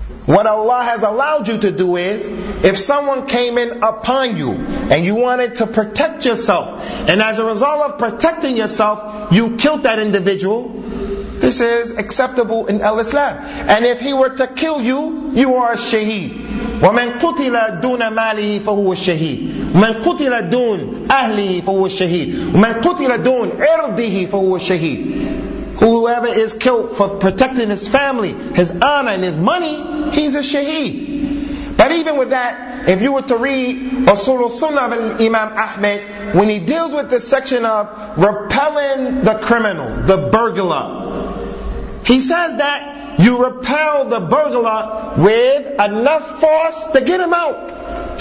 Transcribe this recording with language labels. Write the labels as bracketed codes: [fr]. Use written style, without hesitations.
[en] What Allah has allowed you to do is, if someone came in upon you and you wanted to protect yourself, and as a result of protecting yourself, you killed that individual, This is acceptable in Al-Islam. And if he were to kill you, you are a shaheed. [ar] وَمَنْ قُتِلَ دُونَ مَالِهِ فَهُوَ الشَّهِيدِ وَمَنْ قُتِلَ دُونَ أَهْلِهِ فَهُوَ الشَّهِيدِ وَمَنْ قُتِلَ دُونَ عِرْضِهِ فَهُوَ الشَّهِيدِ [en] Whoever is killed for protecting his family, his honor and his money, he's a shaheed. But even with that, if you were to read Usul al-Sunnah of Imam Ahmed, when he deals with this section of repelling the criminal, the burglar, he says that you repel the burglar with enough force to get him out.